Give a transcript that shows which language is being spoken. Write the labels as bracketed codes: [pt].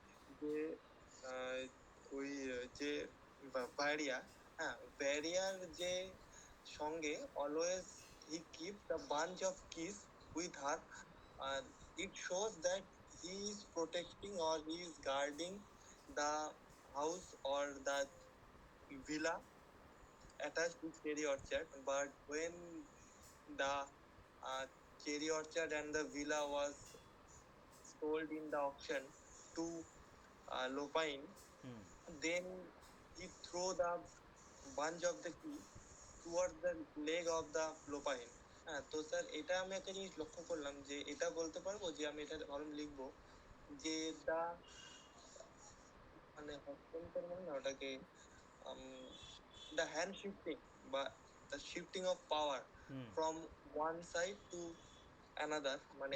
[bn] যে আহ, ওই যে ব্যারিয়া, হ্যাঁ ব্যারিয়ার যে সঙ্গে [en] Always he keep the bunch of keys with her, it shows that he is protecting or he is guarding the house or the villa attached to cherry orchard. But when the cherry orchard and the villa was sold in the auction to Lopine, hmm, then he threw the bunch of the key towards the leg of the Lopine. [bn] হ্যাঁ, তো sir এটা আমি একটা জিনিস লক্ষ্য করলাম, যে এটা বলতে পারবো যে আমি এটা ভালো লিখবো যে দা মানে হস্তান্তর মানে না ওটাকে, [en] the hand shifting [bn] বা [en] the shifting of power hmm, from one side to another, মানে